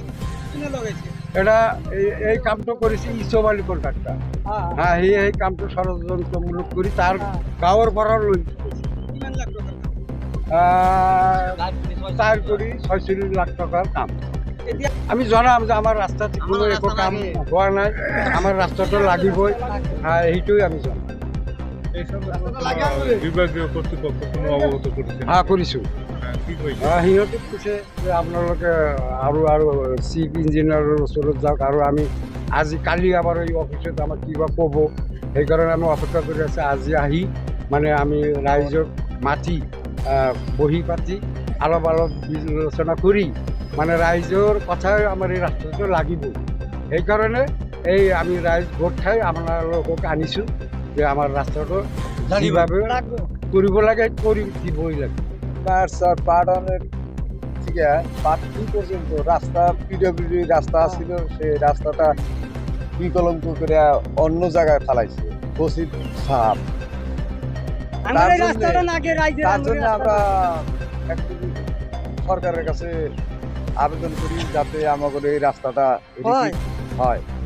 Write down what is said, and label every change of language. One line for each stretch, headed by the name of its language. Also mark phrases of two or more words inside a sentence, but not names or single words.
Assamese: এটা এই কামটো কৰিছে ইছব আলী কণ্ট্ৰাক্টৰ হ্যাঁ সেই কামটো ষড়যন্ত্ৰমূলক কৰি তাৰ গাঁৱৰ পৰা লৈ 4 কোটি 46 লাখ টকাৰ কাম। আমি জনাম যে আমাৰ ৰাস্তাত কোনো একো কাম হোৱা নাই, আমাৰ ৰাস্তাটো লাগিবই, সেইটোৱে আমি জনাম।
Bangla: বিভাগীয় কর্তৃপক্ষ কোনো অবগত করেছে
Assamese: হ্যাঁ কৰিছোঁ। সিহঁতে কৈছে যে আপোনালোকে আৰু
English: chief engineer's
Assamese: ওচৰত যাওক আৰু আমি আজি কালি আমাৰ এই অফিচত আমাক কিবা ক'ব, সেইকাৰণে আমি অপেক্ষা কৰি আছোঁ। আজি আহি মানে আমি ৰাইজক মাতি বহি পাতি অলপ বিবেচনা কৰি মানে ৰাইজৰ কথাই আমাৰ এই ৰাস্তাটো লাগিব। সেইকাৰণে এই আমি রাইজ ভোট খাই আপোনালোকক আনিছোঁ যে আমাৰ ৰাস্তাটো যিভাবে কৰিব লাগে কৰি দিবই লাগে।
Bangla: মায়ারচর পার্ট 1 থেকে পার্ট 2 পর্যন্ত রাস্তা পিডব্লিউডি রাস্তা ছিল, সেই রাস্তাটা বিকলঙ্ক করে অন্য জায়গায় ফেলাইছে বসির সাপ। তার জন্য আমরা সরকারের কাছে আবেদন করি যাতে আমাদের এই রাস্তাটা হয়।